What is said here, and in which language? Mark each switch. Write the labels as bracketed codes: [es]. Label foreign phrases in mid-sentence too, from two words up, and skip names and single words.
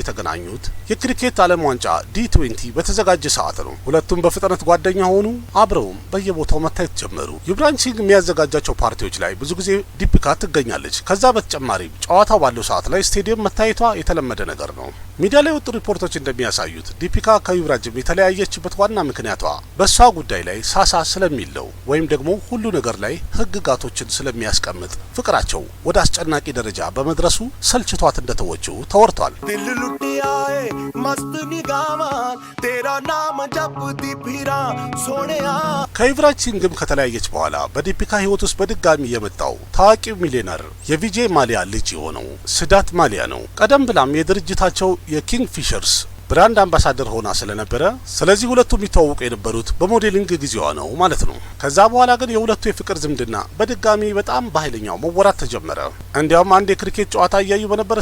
[am] የተገናኙት የክሪኬት ዓለም ዋንጫ D20 በተዘጋጀ ሰዓት ነው። ሁለቱም በፍጥነት ጓደኛ ሆኑ፣ አብረውም በየቦታው መታየት ጀመሩ። ዩብራጅ ሲንግ የሚያዘጋጃቸው ፓርቲዎች ላይ ብዙ ጊዜ ዲፒካ ትገኛለች። ከዛ በተጨማሪም ጨዋታው ባለው ሰዓት ላይ ስቴዲየም መታየቷ የተለመደ ነገር ነው። ሚዲያ ላይ ወጡ ሪፖርቶች እንደሚያሳዩት ዲፒካ ከዩብራጅም የተለያየችበት ዋና ምክንያቷ በሷ ጉዳይ ላይ ሳሳ ስለሚለው ወይም ደግሞ ሁሉ ነገር ላይ ህግጋቶችን ስለሚያስቀምጥ ፍቅራቸው ወደ አስጨናቂ ደረጃ በመድረሱ ሰልችቷት እንደተወችው ተወርቷል። [pa] ਦਿਲ ਲੁਟਿਆ ਹੈ ਮਸਤ ਨਿਗਾਹਵਾਂ ਤੇਰਾ ਨਾਮ ਜਪਦੀ ਫਿਰਾਂ ਸੋਹਣਿਆ [am] ከዩብራጅ ሲንግም ከተለያየች በኋላ በዲፒካ ህይወት ውስጥ በድጋሚ የመጣው ታዋቂው ሚሊዮነር የቪጄ ማሊያ ልጅ የሆነው ስዳት ማሊያ ነው። ቀደም ብላም የድርጅታቸው የኪንግ ፊሸርስ ብራንድ አምባሳደር ሆና ስለነበረ ስለዚህ ሁለቱም የሚተዋወቁ የነበሩት በሞዴሊንግ ጊዜዋ ነው ማለት ነው። ከዛ በኋላ ግን የሁለቱ የፍቅር ዝምድና በድጋሚ በጣም በኃይለኛው መወራት ተጀመረ። እንዲያውም አንድ የክሪኬት ጨዋታ እያዩ በነበረ